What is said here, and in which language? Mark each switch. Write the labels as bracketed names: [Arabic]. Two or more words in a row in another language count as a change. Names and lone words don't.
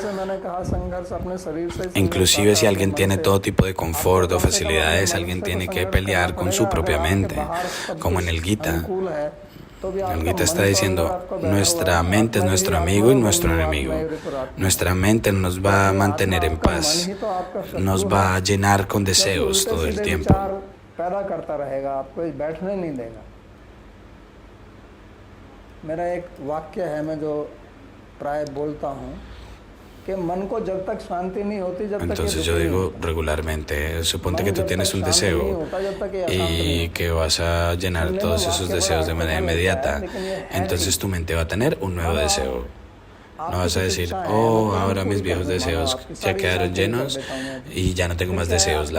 [Spanish] Inclusive si alguien tiene todo tipo de confort o facilidades, alguien tiene que pelear con su propia mente, como en el Gita. El Gita está diciendo, nuestra mente es nuestro amigo y nuestro enemigo. Nuestra mente nos va a mantener en paz, nos va a llenar con deseos todo el tiempo. [Hindi] मेरा एक वाक्य है मैं जो प्राय बोलता हूँ कि मन को जब तक शांति नहीं होती जब तक [Spanish] Entonces yo digo regularmente, suponte que tú tienes un deseo y que vas a llenar todos esos deseos de manera inmediata, entonces tu mente va a tener un nuevo deseo. No vas a decir, oh, ahora mis viejos deseos ya quedaron llenos y ya no tengo más deseos.